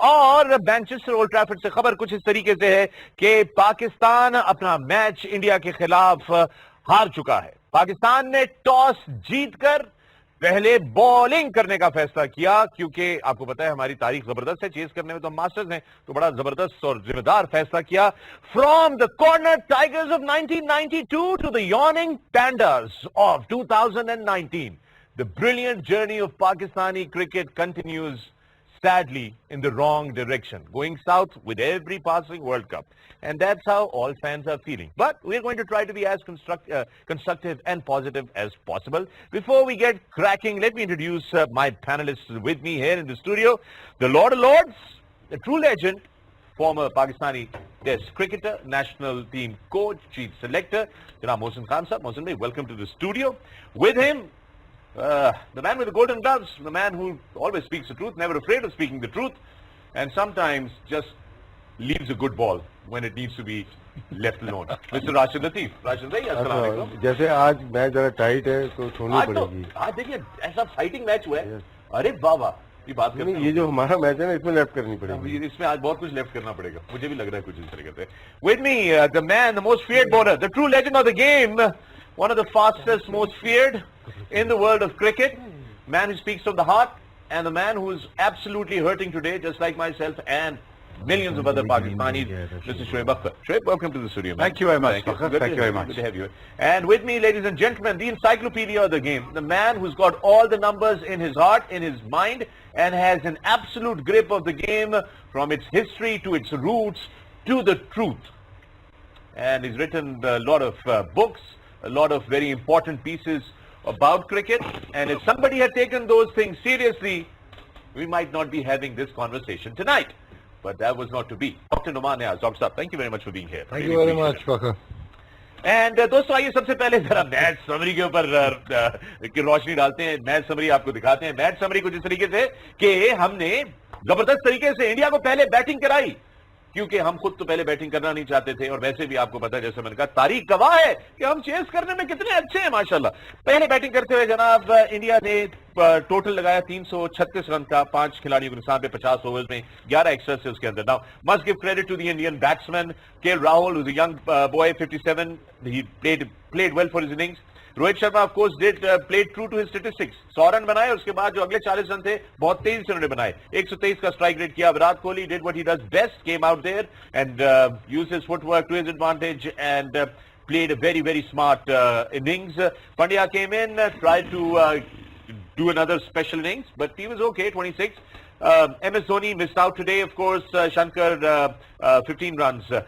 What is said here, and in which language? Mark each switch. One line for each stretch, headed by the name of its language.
Urdu: اور Manchester old Trafford سے خبر کچھ اس طریقے سے ہے کہ پاکستان اپنا میچ انڈیا کے خلاف ہار چکا ہے. پاکستان نے ٹاس جیت کر پہلے بالنگ کرنے کا فیصلہ کیا, کیونکہ آپ کو پتا ہے ہماری تاریخ زبردست ہے, چیز کرنے میں تو ہم ماسٹرز ہیں, تو بڑا زبردست اور ذمہ دار فیصلہ کیا.
English: From the corner tigers of 1992 to the yearning pandas of 2019, the brilliant journey of Pakistani cricket continues sadly in the wrong direction, going south with every passing World Cup. And that's how all fans are feeling. But we're going to try to be as constructive and positive as possible. Before we get cracking, let me introduce my panelists with me here in the studio. The Lord of Lords, the true legend, former Pakistani Test cricketer, national team coach, chief selector, Janab Mohsin Khan Sahab. Mohsin bhai, welcome to the studio. With him, the man with the golden gloves, the man who always speaks the truth, never afraid of speaking the truth, and sometimes just leaves a good ball when it needs to be left alone. Mr. Rashid Latif. Rashid bhai, assalamu alaikum.
Urdu: جیسے آج match ذرا tight ہے تو چھوڑنی پڑے گی. آج دیکھیے ایسا فائٹنگ میچ ہوا ہے, ارے واہ واہ, یہ بات کرتے ہیں. یہ جو ہمارا میچ ہے نا, اس میں لیفٹ کرنی پڑے گی. اس میں آج بہت کچھ لیفٹ کرنا پڑے گا, مجھے بھی لگ رہا ہے کچھ اس طرح سے.
English: With me, the man, the most feared bowler, the true legend of the game, one of the fastest, most feared in the world of cricket, man who speaks from the heart, and the man who is absolutely hurting today, just like myself and millions of other Pakistanis, Mr. Shoaib Akhtar. Shoaib, welcome to the studio, man. Thank you very much. Thank Thank you very much. Good to have you. And with me, ladies and gentlemen, the encyclopedia of the game, the man who's got all the numbers in his heart, in his mind, and has an absolute grip of the game from its history to its roots to the truth. And he's written a lot of books, a lot of very important pieces about cricket, and if somebody had taken those things seriously, we might not be having this conversation tonight. But that was not to be. Dr. Numan Niaz, Dr. Saab, thank you very much for being here. Thank you very much, Fakhr.
Urdu: And دوستو آئیے سب سے پہلے ذرا match summary کے اوپر روشنی ڈالتے ہیں, میچ سمری آپ کو دکھاتے ہیں. میچ سمری کچھ اس طریقے سے کہ ہم نے زبردست طریقے سے انڈیا کو پہلے بیٹنگ کرائی, کیونکہ ہم خود تو پہلے بیٹنگ کرنا نہیں چاہتے تھے, اور ویسے بھی آپ کو پتا ہے, جیسے میں نے کہا, تاریخ گواہ ہے کہ ہم چیز کرنے میں کتنے اچھے ہیں ماشاءاللہ. پہلے بیٹنگ کرتے ہوئے جناب انڈیا نے ٹوٹل لگایا 336 رن کا, 5 کھلاڑیوں کے نقصان پہ 50 اوورز میں, 11 ایکسٹرا سے اس کے اندر.
English: Now, must give credit to the Indian batsman, KL Rahul, who's a young boy, 57. He played well for his innings. Rohit Sharma of course played true to his statistics.
Urdu: 100 رن بنائے, اس کے بعد جو اگلے 40 رن تھے بہت تیزی سے انہوں نے بنائے. 123 کا اسٹرائک ریٹ کیا.
English: Virat Kohli did what he does best, came out there and used his footwork to his advantage and played a very, very smart innings. Pandya came in, tried to do another special innings, but he was okay, 26. MS Dhoni missed out today, of course. Shankar, 15 runs.